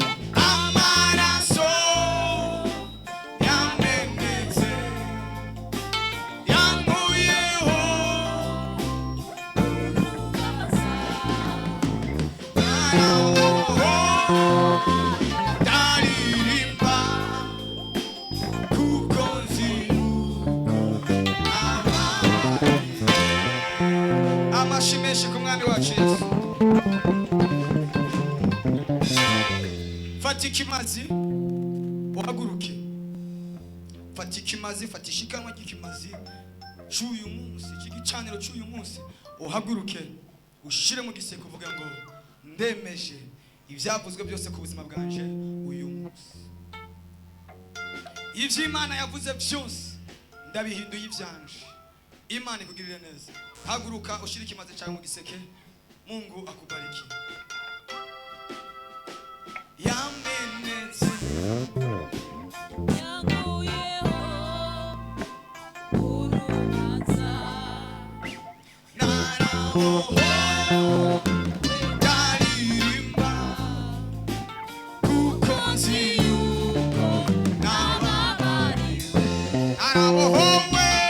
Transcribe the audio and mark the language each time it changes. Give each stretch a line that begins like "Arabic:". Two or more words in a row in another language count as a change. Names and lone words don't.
Rundi: yamenetse yankuyeho ndaririmba kuko nzi amashi menshi ku mwami wacu Yesu fata ikimazi uhaguruke fata ikimazi fata ishikanwa ry'ikimazi cy'uyu munsi cy'igicaniro cy'uyu munsi uhaguruke ushire mu giseke uvuga ngo ndemeje ibyavuzwe byose ku buzima bwanje uyu munsi ivyo Imana yavuze byose ndabihinduye ivyanje Imana ikugirire neza haguruka ushire ikimazi cyawe mu giseke
Swahili: Mungu akubariki
Rundi: yamenetse yankuyeho urubanza narabohowe ndaririmba kuko nzi yuko nababariwe narabohowe